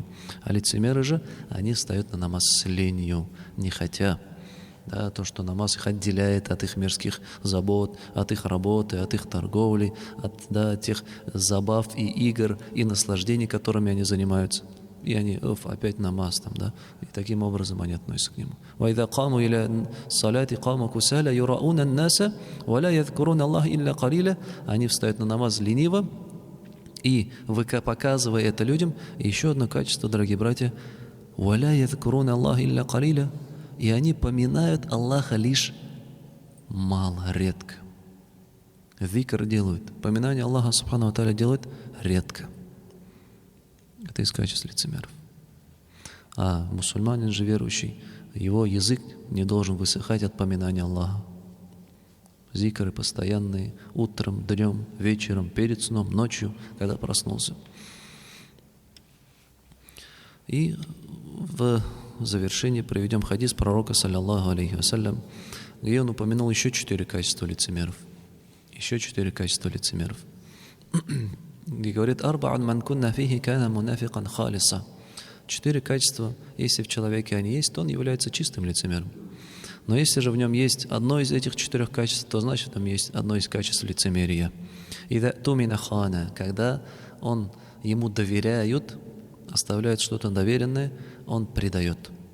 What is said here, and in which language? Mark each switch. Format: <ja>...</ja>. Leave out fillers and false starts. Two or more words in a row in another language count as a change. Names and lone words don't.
<ru>А лицемеры же, они встают на намаз с ленью, не хотя. Да, то, что намаз их отделяет от их мирских забот, от их работы, от их торговли, от тех забав и игр и наслаждений, которыми они занимаются. И они, опять намаз там, да, и таким образом они относятся к нему.</ru> <ar>وَإِذَا قَامُوا إِلَى الصَّلَاةِ قَامُوا كُسَالَى يُرَاءُونَ النَّاسَ وَلَا يَذْكُرُونَ اللَّهَ إِلَّا قَلِيلًا.</ar> <ru>Они встают на намаз лениво, и показывая это людям, и еще одно качество, дорогие братья,</ru> <ar>وَلَا يَذْكُرُونَ اللَّهَ إِلَّا قَلِيلًا.</ar> <ru>И они поминают Аллаха лишь мало, редко. Зикр делают. Поминание Аллаха</ru> <ar>سبحانه وتعالى</ar> <ru>делают редко. Это из качеств лицемеров. А мусульманин же верующий, его язык не должен высыхать от поминания Аллаха. Зикры постоянные, утром, днем, вечером, перед сном, ночью, когда проснулся. И в завершение приведем хадис пророка,</ru> <ar>صلى الله عليه وسلم,</ar> <ru>где он упомянул еще 4 качества лицемеров. Еще 4 качества лицемеров. И говорит:</ru> <ar>«أربع من كن فيه كان منافقا خالصا».</ar> <ru>4 качества, если в человеке они есть, то он является чистым лицемером. Но если же в нем есть одно из этих 4 качеств, то значит, там есть одно из качеств лицемерия.</ru> <ar>«إذا اؤتمن خان»,</ar> <ru>когда ему доверяют, оставляют что-то доверенное, он предает.</ru>